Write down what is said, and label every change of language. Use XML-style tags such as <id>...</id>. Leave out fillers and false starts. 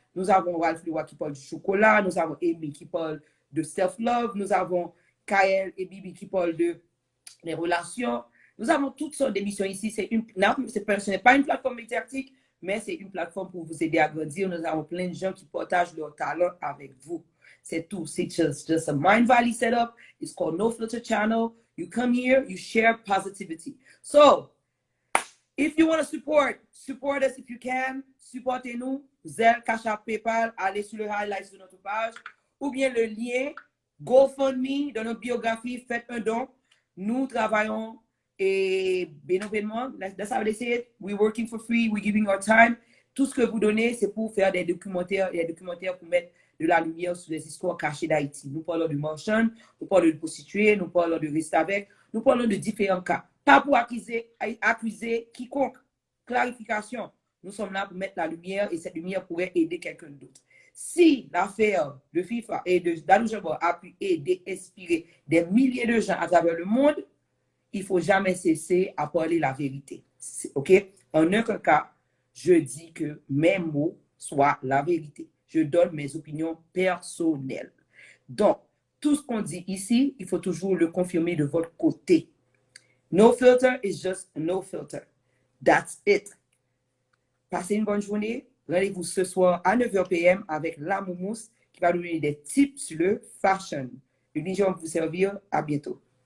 <fr>Nous avons Ralph Leroy qui parle du chocolat. Nous avons Amy qui parle de self-love. Nous avons Kael et Bibi qui parlent de les relations. Nous avons toutes sortes d'émissions ici. Ce n'est pas une plateforme médiatique, mais c'est une plateforme pour vous aider à grandir. Nous avons plein de gens qui partagent leur talent avec vous. C'est tout. C'est</fr> <en>just a Mind Valley setup. It's called No Filter Channel. You come here, you share positivity. So, if you want to support us if you can.</en> <fr>Supportez-nous. Zelle, Cash App, PayPal. Allez sur le highlight de notre page. Ou bien le lien GoFundMe dans notre biographie. Faites un don. Nous travaillons et bénévolement.</fr> <en>That's how they say it. We're working for free. We're giving our time.</en> <fr>Tout ce que vous donnez, c'est pour faire des documentaires pour mettre de la lumière sur les histoires cachées d'Haïti. Nous parlons de marchand, nous parlons de prostituées, nous parlons de rester avec, nous parlons de différents cas. Pas pour accuser quiconque. Clarification. Nous sommes là pour mettre la lumière et cette lumière pourrait aider quelqu'un d'autre. Si l'affaire de FIFA et de Dalou Jabor a pu aider, inspirer des milliers de gens à travers le monde, il ne faut jamais cesser à parler la vérité. OK? En aucun cas, je dis que mes mots soient la vérité. Je donne mes opinions personnelles. Donc, tout ce qu'on dit ici, il faut toujours le confirmer de votre côté.</fr> <en>No filter is just no filter. That's it.</en> <fr>Passez une bonne journée. Rendez-vous ce soir à 9h PM avec la Moumous qui va nous donner des tips sur le fashion. Une journée pour vous servir. À bientôt.</fr>